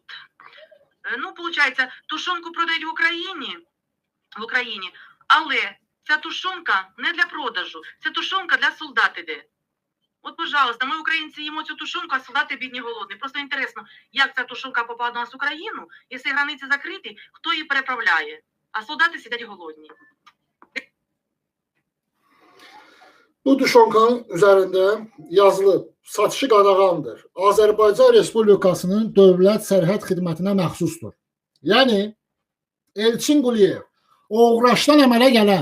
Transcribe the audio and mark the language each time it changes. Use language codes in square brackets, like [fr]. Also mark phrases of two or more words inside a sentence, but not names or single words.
[uk] Ну, виходить, тушонку продають в Україні, але ця тушонка не для продажу, це тушонка для солдат іде. От, пожалуйста, ми, українці, їмо цю тушонку, а солдати бідні голодні. Просто інтересно, як ця тушонка попала до нас в Україну, якщо границі закриті, хто її переправляє, а солдати сидять голодні. [az] Bu tuşonkanın üzərində yazılıb, satışı qadağandır. Azərbaycan Respublikasının Dövlət Sərhəd Xidmətinə məxsusdur. Yəni, Elçin Quliyev, oğraşdan əmələ gələn.